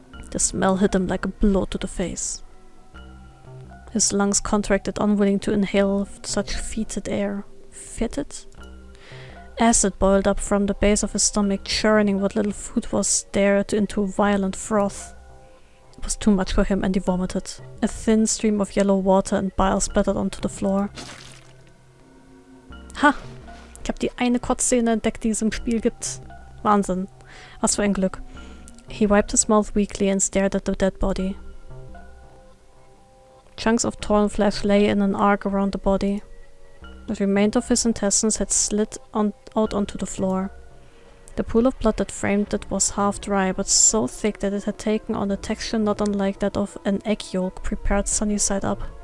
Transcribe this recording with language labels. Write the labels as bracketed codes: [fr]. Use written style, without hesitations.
[en] The smell hit him like a blow to the face. His lungs contracted, unwilling to inhale such fetid air. Fetid? Acid boiled up from the base of his stomach, churning what little food was there into violent froth. It was too much for him and he vomited. A thin stream of yellow water and bile splattered onto the floor. Ha! [de] Ich hab die eine Kotzszene entdeckt, die es im Spiel gibt. Wahnsinn. Was für ein Glück. [en] He wiped his mouth weakly and stared at the dead body. Chunks of torn flesh lay in an arc around the body. The remainder of his intestines had slid out onto the floor. The pool of blood that framed it was half dry, but so thick that it had taken on a texture not unlike that of an egg yolk prepared sunny side up.